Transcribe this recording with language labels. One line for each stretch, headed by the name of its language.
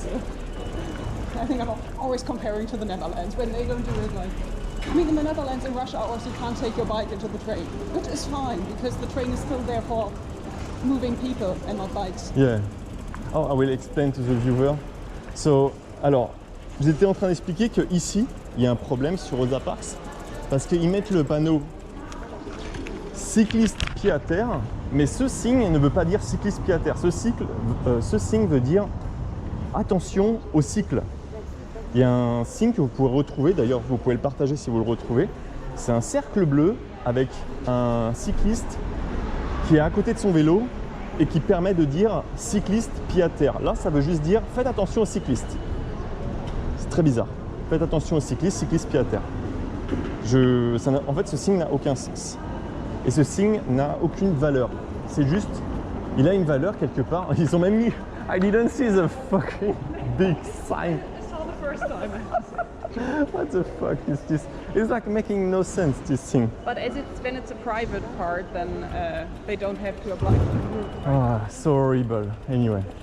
English: So I think I'm always comparing to the Netherlands when they don't do it like. I mean, in the Netherlands, in rush hours, you can't take your bike into the train, which is fine because the train is still there for moving people and not bikes. Yeah. Oh, I will explain to the viewer.
French: So, alors, j'étais en train d'expliquer que ici, il y a un problème sur Rosa Parks parce qu'ils mettent le panneau cycliste pied à terre, mais ce signe ne veut pas dire cycliste pied à terre. Ce signe veut dire attention au cycle. Il y a un signe que vous pouvez retrouver, d'ailleurs vous pouvez le partager si vous le retrouvez. C'est un cercle bleu avec un cycliste qui est à côté de son vélo et qui permet de dire cycliste pied à terre. Là, ça veut juste dire faites attention aux cyclistes. C'est très bizarre. Faites attention aux cyclistes, cycliste pied à terre. En fait, ce signe n'a aucun sens. Et ce signe n'a aucune valeur. C'est juste, il a une valeur quelque part. Ils ont même mis
English: I didn't see the fucking big sign. I saw the first time. What the fuck is this? It's like making no sense, this thing. But as it's when it's a private part, then they don't have to apply for the rule. Ah, so horrible. Anyway.